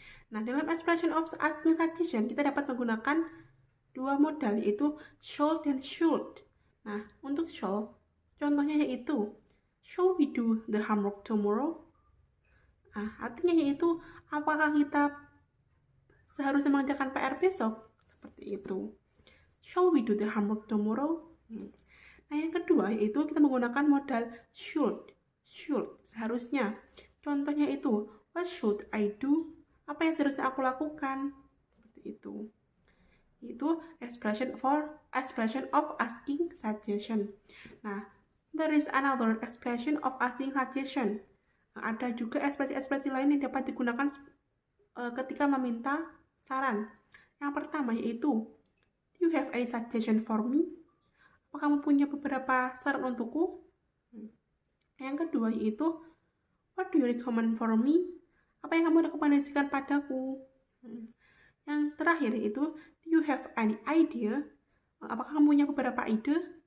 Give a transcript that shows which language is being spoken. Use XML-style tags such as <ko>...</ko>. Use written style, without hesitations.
<id>Nah, dalam</id> <en>expression of asking suggestion,</en> <id>kita dapat menggunakan dua modal, yaitu shall dan should. Nah, untuk shall, contohnya yaitu,</id> <en>shall we do the homework tomorrow?</en> <id>Nah, artinya yaitu, apakah kita seharusnya mengerjakan PR besok? Seperti itu.</id> <en>Shall we do the homework tomorrow?</en> <id>Nah, yang kedua yaitu kita menggunakan modal should. Should, seharusnya. Contohnya itu,</id> <en>what should I do?</en> <id>Apa yang seharusnya aku lakukan? Seperti itu. Itu</id> <en>expression of asking suggestion. Nah, there is another expression of asking suggestion.</en> <id>Nah, ada juga ekspresi-ekspresi lain yang dapat digunakan ketika meminta saran. Yang pertama yaitu,</id> <en>do you have any suggestion for me?</en> <id>Apa kamu punya beberapa saran untukku? Yang kedua yaitu,</id> <en>what do you recommend for me?</en> <id>Apa yang kamu rekomendasikan padaku? Yang terakhir yaitu,</id> <en>do you have any idea?</en> <id>Apakah kamu punya beberapa ide?</id>